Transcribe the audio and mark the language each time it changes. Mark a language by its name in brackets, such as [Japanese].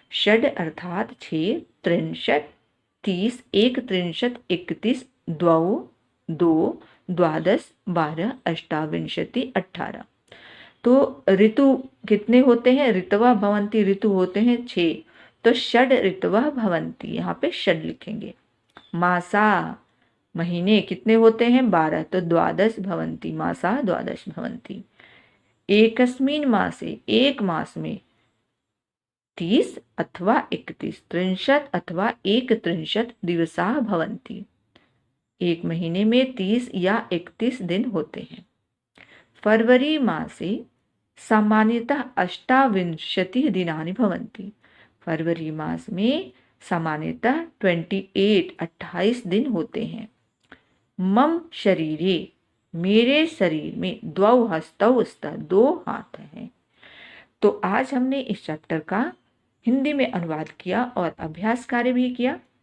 [Sanskrit] षड अर्थात 6, त्रिंशत् 30, एकत्रिंशत् 31, द्वौ 2, द्वादश 12, अष्टाविंशति 18। [Hindi] तो ऋतु कितने होते हैं? [Sanskrit] ऋतवः भवन्ति, [Hindi] ऋतु होते हैं 6, तो [Sanskrit] षड ऋतवः भवन्ति, [Hindi] यहाँ पे षड लिखेंगे। मासा महीने कितने होते हैं? 12, तो [Sanskrit] द्वादश भवन्ति, मासा द्वादश भवन्ति। एकस्मिन् मासे, [Hindi] एक मास में [Sanskrit] 30 अथवा 31, त्रिंशत् अथवा एकत्रिंशत् दिवसाः भवन्ति। [Hindi] एक महीने में 30 या 31 दिन होते हैं। [Sanskrit] फरवरी मासे सामान्यतः अष्टाविंशतिः दिनानि भवन्ति। [Hindi] फरवरी मास में सामान्यतः 28 दिन होते हैं। [Sanskrit] मम शरीरे, [Hindi] मेरे शरीर में, [Sanskrit] द्वौ हस्तौ स्तः, [Hindi] 2 हाथ हैं। तो आज हमने इस चैप्टर का हिंदी में अनुवाद किया और अभ्यास कार्य भी किया।